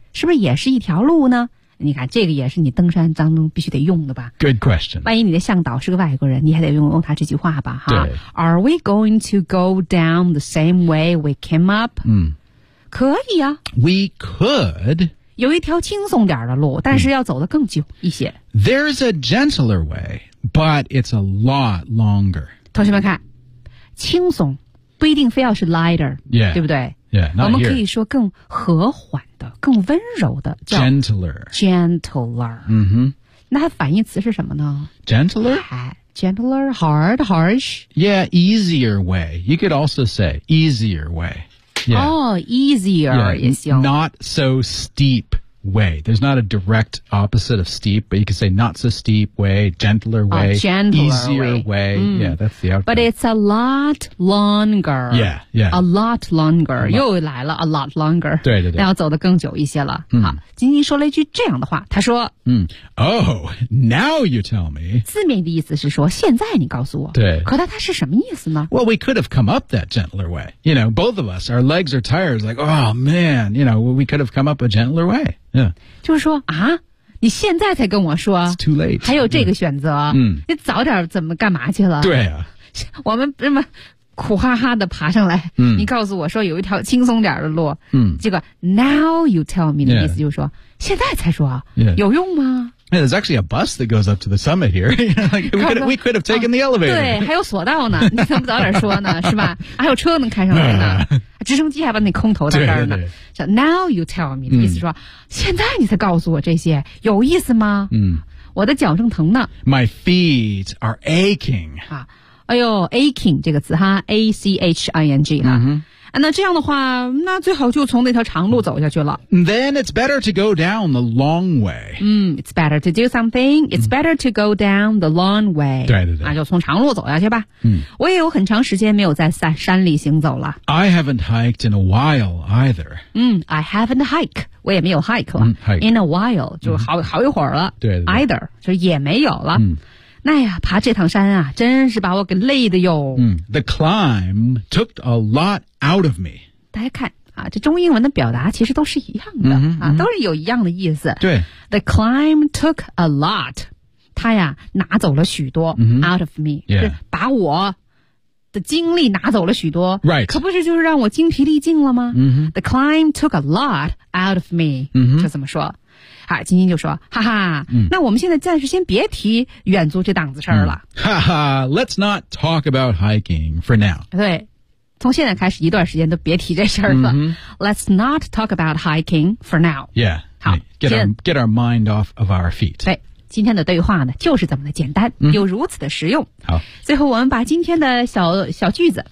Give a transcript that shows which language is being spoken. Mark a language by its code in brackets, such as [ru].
[zh] 是不是也是一条路呢你看这个也是你登山当中必须得用的吧 [en] Good question [zh] 万一你的向导是个外国人你还得用他这句话吧哈对 [en] Are we going to go down the same way we came up?、 [zh] 嗯、可以啊 [en] We could [zh] 有一条轻松点的路但是要走得更久一些、嗯、 [en] There's a gentler way but it's a lot longer [zh] 同学们看轻松不一定非要是 lighter、 [en] yeah. [zh] 对不对 [en] Yeah, [zh] 我们可以说更和缓的更温柔的叫 [en] Gentler、 [zh] mm-hmm. 那它反义词是什么呢 [en] Gentler Gentler Hard Harsh Yeah easier way You could also say easier way yeah. Oh easier yeah, 也行 Not so steep way. There's not a direct opposite of steep, but you could say not so steep way, gentler way, easier way. Mm. Yeah, that's the outcome. But it's a lot longer. Yeah, yeah. A lot longer. [zh] 又来了 [en] a lot longer. [zh] 对对对。那要走得更久一些了。嗯、好，晶晶说了一句这样的话，她说、 [en] 嗯、Oh, now you tell me. [zh] 字面的意思是说现在你告诉我。对。可它是什么意思呢？ [en] Well, we could have come up that gentler way. You know, both of us, our legs are tired. Like, oh man, you know, we could have come up a gentler way. Yeah. [zh] 就是说啊，你现在才跟我说 [en] It's too late. [zh] 还有这个选择、 [en] yeah. [zh] 你早点怎么干嘛去了对啊我们这么苦哈哈的爬上来、嗯、你告诉我说有一条轻松点的路、嗯、结果 [en] now you tell me [zh] 的意思就是说、 [en] yeah. [zh] 现在才说、 [en] yeah. [zh] 有用吗 [en] yeah, There's actually a bus that goes up to the summit here we could have taken the elevator [zh] 对还有索道呢你怎么早点说呢是吧还有车能开上来呢直升机还把你空投在这儿呢对对对 [en] Now you tell me、 [zh] 嗯、意思说现在你才告诉我这些有意思吗、嗯、我的脚正疼呢 [en] My feet are aching、 [zh] 啊、哎呦 aching 这个词哈 A-C-H-I-N-G、嗯那这样的话那最好就从那条长路走下去了 [en] Then it's better to go down the long way、嗯、It's better to do something It's better to go down the long way [zh] 对对对那就从长路走下去吧、嗯、我也有很长时间没有在山里行走了 [en] I haven't hiked in a while either、 [zh] 嗯、 [en] I haven't hiked [zh] 我也没有 hike 了、 [en] 嗯、hike. In a while [zh] 就 好一会儿了对对对 Either 就也没有了、嗯那呀爬这趟山啊真是把我给累的哟、 [en] 嗯、The climb took a lot out of me [zh] 大家看啊，这中英文的表达其实都是一样的、嗯啊、都是有一样的意思对 [en] The climb took a lot [zh] 他呀拿走了许多、嗯、 [en] out of me、 yeah. [zh] 是把我的精力拿走了许多、 [en] right. [zh] 可不是就是让我精疲力尽了吗、嗯、 [en] The climb took a lot out of me、 [zh] 嗯、就这么说好晶晶就说哈哈、嗯、那我们现在暂时先别提远足这档子事儿了、嗯、 [en] 哈哈 Let's not talk about hiking for now [zh] 对从现在开始一段时间都别提这事儿了、嗯、 [en] Let's not talk about hiking for now Yeah [zh] 好 [en] get our mind off of our feet [zh] 对今天的对话呢就是这么的简单、嗯、又如此的实用好最后我们把今天的小句子